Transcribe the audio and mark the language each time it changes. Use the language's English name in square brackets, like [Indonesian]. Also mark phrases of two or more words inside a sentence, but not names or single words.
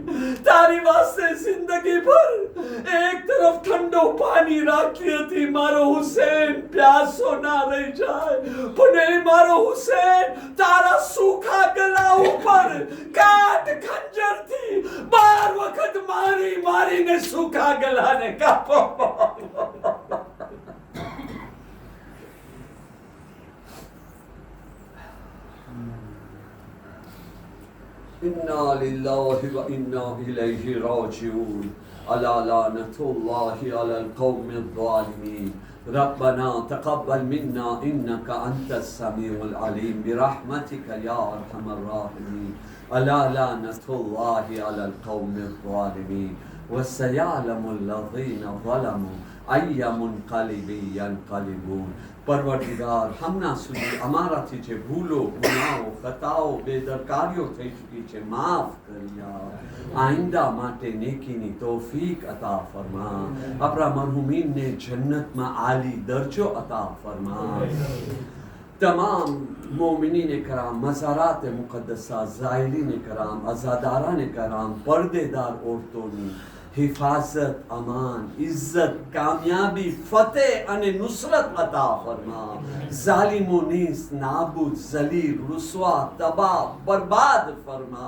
[Gujarati] તારી વાસ્તે જિંદગી ભર એક તરફ ઠંડો પાણી રાખી હતી, મારો હુસૈન પ્યાસો ના રહી જાય. પણ એ મારો હુસૈન તારા સૂખા ગળા ઉપર કાટ ખંજરથી 12 વખત મારીને સૂખા ગળાને કાપો. [Arabic] إنا لله وإنا إليه راجعون ألا لعنة الله على القوم الظالمين ربنا تقبل منا إنك أنت السميع العليم برحمتك يا أرحم الراحمين ألا لعنة الله على القوم الظالمين وسيعلم الذين ظلموا أي منقلب ينقلبون. [Gujarati] પરવરદિગાર, હમણાં સુધી અમારાથી જે ભૂલો, ગુનાઓ, ખતાઓ, બેદરકારીઓ થઈ ચૂકી છે, માફ કરી આપ. આઈંદા માટે નેકીની તૌફીક અતા ફરમા. આપણા મરહુમીનને જન્નતમાં આલી દરજો અતા ફરમા. તમામ મોમિનીને કરામ, મઝારાત મુકદ્દસા, ઝાહિરીને કરામ, અઝાદારાને કરામ, પર્દેદાર ઔરતોં હિફાજત, અમાન, ઇજ્જત, કામયાબી, ફતેહ અને નુસરત અતા ફરમા। જાલિમોં નીસ નાબૂદ, જલીલ, રુસવા, તબાહ, બરબાદ ફરમા।